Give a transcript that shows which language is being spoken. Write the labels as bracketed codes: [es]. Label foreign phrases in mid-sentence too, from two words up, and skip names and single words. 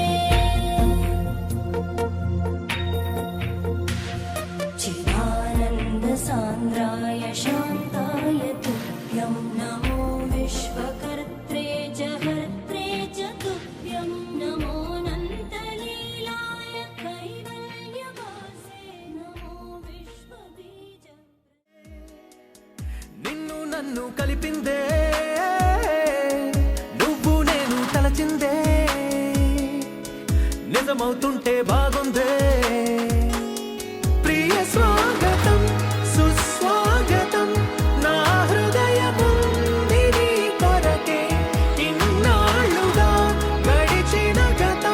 [sa] चिदानन्दसान्द्राय शान्ताय तुभ्यं नमो विश्वकर्त्रे जहर्त्रे च तुभ्यं नमोऽनन्तलीलाय कैवल्यवासे नमो विश्वबीज [te] నిన్ను నన్ను కలిపిందే నువ్వు నేను తలచిందే నిజమవుతుంటే బాగుందే ప్రియ స్వాగతం సుస్వాగతం నా హృదయముంది నీ కొరకే ఇన్నాళ్ళుగా గడిచిన గతం